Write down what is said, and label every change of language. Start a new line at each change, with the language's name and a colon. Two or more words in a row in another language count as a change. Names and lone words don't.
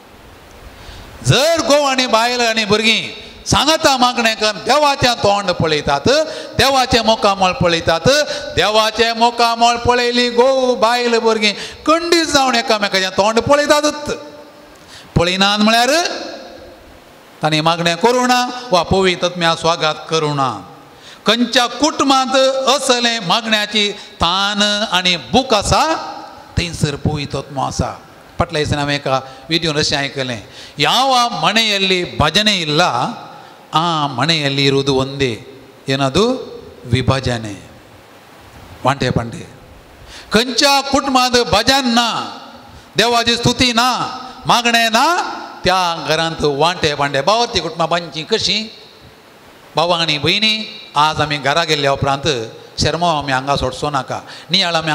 Konkani: जर घोव आनी बायल आनी भुरगीं सांगाता मागणें कर देवाचें तोंड पळयतात देवाचें मोकामोल पळयतात देवाचें मोकामोल पळयली घोव बायल भुरगीं खंडीत जावन एकामेकाचें तोंड पळयतातच पळयनात म्हळ्यार तांणी मागणें करूं ना वा पवित्र आत्म्या स्वागत करूं ना खंयच्या कुटुंबांत असलें मागण्याची तान आनी भूक आसा थंयसर पवित्र आत्मो आसा फाटल्या दिसांनी हांवें एका विडियोन अशें आयकलें
Kannada: ಯಾವ ಮನೆಯಲ್ಲಿ ಭಜನೆ ಇಲ್ಲ ಆ ಮನೆಯಲ್ಲಿ ಇರುವುದು ಒಂದೇ ಏನದು ವಿಭಜನೆ
Konkani: वांटे पांटे खंयच्या कुटुंबांत भजन ना देवाची स्तुती ना मागणें ना त्या घरांत वांटे पांटे भावार्थी कुटुंबांची कशीं भावां आनी भयणी आज आमी घरा गेल्ल्या उपरांत शर्मा आमी हांगा सोडचो नाका नियाळ आमी